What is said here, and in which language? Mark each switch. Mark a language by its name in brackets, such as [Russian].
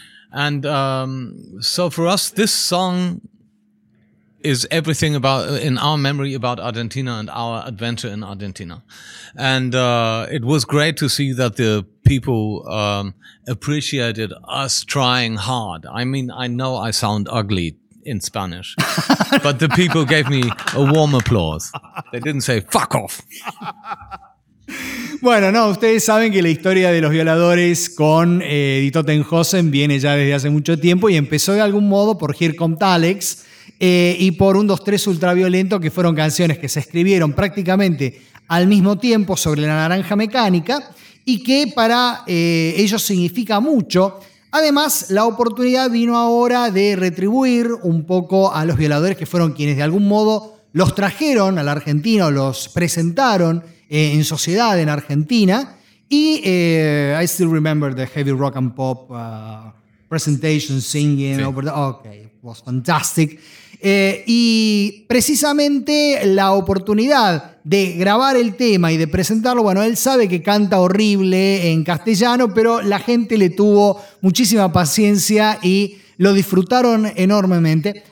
[English] And so for us, this song is everything about, in our memory, about Argentina and our adventure in Argentina. And it was great to see that the people appreciated us trying hard. I mean, I know I sound ugly in Spanish, but the people gave me a warm applause. They didn't say, fuck off. [Spanish] Bueno, no, ustedes saben que la historia de Los Violadores con Dito Ten Hosen viene ya desde hace mucho tiempo y empezó de algún modo por Here Comes Alex. Y por 1-2-3 Ultraviolento, que fueron canciones que se escribieron prácticamente al mismo tiempo sobre la naranja mecánica y que para ellos significa mucho. Además, la oportunidad vino ahora de retribuir un poco a Los Violadores, que fueron quienes de algún modo los trajeron a la Argentina o los presentaron en sociedad en Argentina. [English] Y I still remember the heavy rock and pop presentation, singing, sí. Okay. Was fantastic. [Spanish] Y precisamente la oportunidad de grabar el tema y de presentarlo, bueno, él sabe que canta horrible en castellano, pero la gente le tuvo muchísima paciencia y lo disfrutaron enormemente.